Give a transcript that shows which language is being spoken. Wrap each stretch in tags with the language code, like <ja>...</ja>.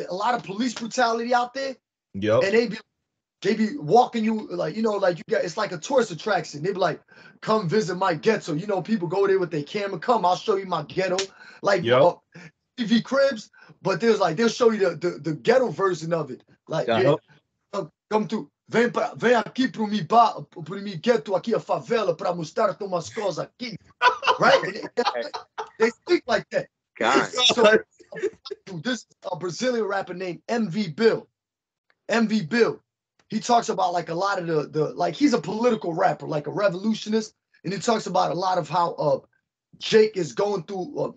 <en>A lot of police brutality out there. Yep. And they be walking you like, you know, like you got, it's like a tourist attraction. They be like, come visit my ghetto. You know, people go there with their camera. Come, I'll show you my ghetto. Like TV cribs, but there's like, they'll show you the ghetto version of it. Like, come to,</en> <pt>vem aqui pro mi ghetto, aqui a favela, para mostrar umas coisas aqui.</pt> <en>Right? They speak like that. So, this is a Brazilian rapper named MV Bill. MV Bill. He talks about like a lot of the like, he's a political rapper, like a revolutionist, and he talks about a lot of how Jake is going through.</en>